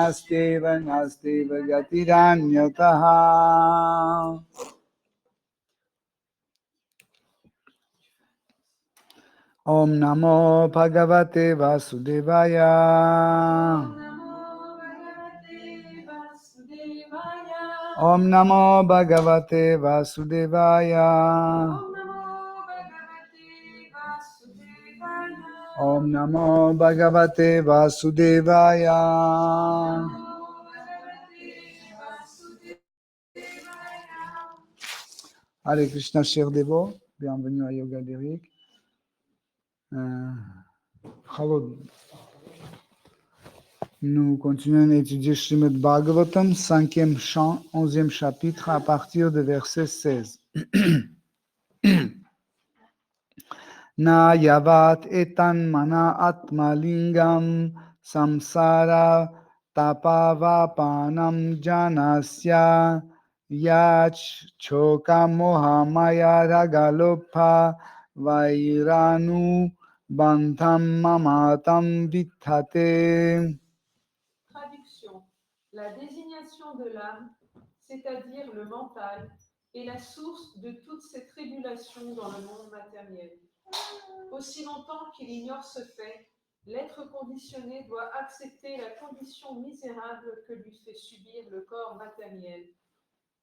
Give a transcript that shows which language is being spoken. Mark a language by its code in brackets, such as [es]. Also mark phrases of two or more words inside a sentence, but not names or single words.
[sa] गतिरन्यथा ओं नमो भगवते वासुदेवाय ओं नमो भगवते वासुदेवाय ओं नमो भगवते वासुदेवाय हरे कृष्ण, [fr] chers dévots, bienvenue à Yoga Lyrique. Nous continuons à étudier Srimad Bhagavatam, 5e chant, 11e chapitre, à partir de verset 16. [sa] न यावद् एतन् मन आत्मलिङ्गं संसार तापावपनं जनस्य यच् छोक मोहामय रागलोप वैरानु बन्धं ममतां विधत्ते. [fr] Traduction. La désignation de l'âme, c'est-à-dire le mental, est la source de toutes ces tribulations dans le monde matériel. Aussi longtemps qu'il ignore ce fait, l'être conditionné doit accepter la condition misérable que lui fait subir le corps matériel.